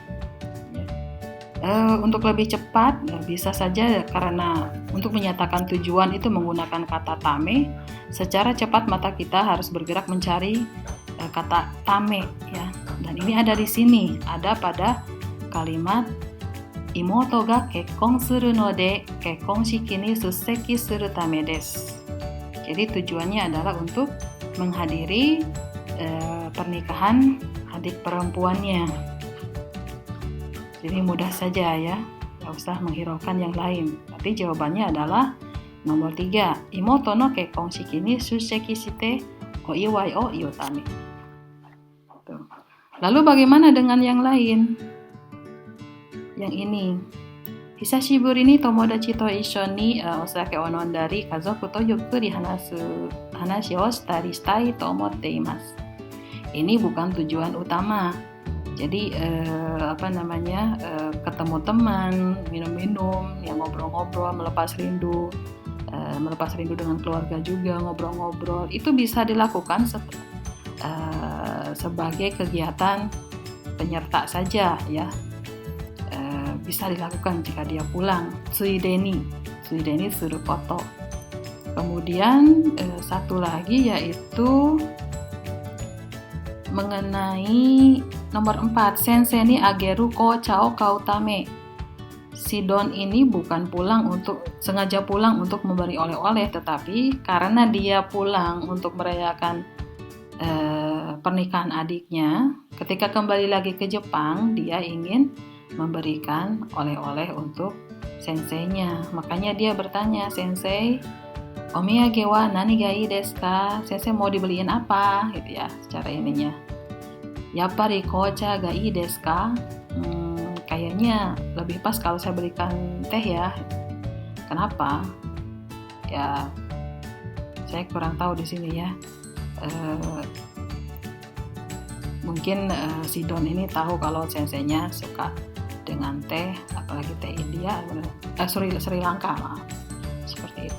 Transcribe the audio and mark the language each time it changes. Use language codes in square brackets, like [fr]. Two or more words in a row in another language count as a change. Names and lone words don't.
[id] Untuk lebih cepat bisa saja, karena untuk menyatakan tujuan itu menggunakan kata tame, secara cepat mata kita harus bergerak mencari kata tame ya. Dan ini ada di sini, ada pada kalimat [ja] 妹が結婚するので結婚式に出席するためです. [id] Jadi tujuannya adalah untuk menghadiri pernikahan adik perempuannya. Jadi mudah saja ya, nggak usah menghiraukan yang lain. Tapi jawabannya adalah nomor 3. [ja] 妹の結婚式に出席してお祝いをいおため. [id] Lalu bagaimana dengan yang lain? Yang ini, [ja] 久しぶりに友達と一緒にお酒を飲んだり家族とゆっくり話をしたいと思っています. [id] Ini bukan tujuan utama. Jadi ketemu teman, minum-minum, ya ngobrol-ngobrol, melepas rindu dengan keluarga juga, ngobrol-ngobrol. Itu bisa dilakukan sebagai kegiatan penyerta saja ya. Bisa dilakukan jika dia pulang. [ja] ついでにすること. [id] Kemudian satu lagi yaitu mengenai nomor 4, [ja] 先生にあげる紅茶を買うため. [id] Si Don ini bukan sengaja pulang untuk memberi oleh-oleh, tetapi karena dia pulang untuk merayakan pernikahan adiknya, ketika kembali lagi ke Jepang, dia ingin memberikan oleh-oleh untuk senseinya. Makanya dia bertanya, [ja] "先生、お土産は何がいいですか?" [id] Sensei mau dibeliin apa? Gitu ya, secara ininya. [ja] やっぱり紅茶がいいですか? [id] Kayaknya lebih pas kalau saya belikan teh ya. Kenapa? Ya, saya kurang tahu di sini ya. Mungkin si Don ini tahu kalau senseinya suka dengan teh, apalagi teh India, Sri Lanka, seperti itu.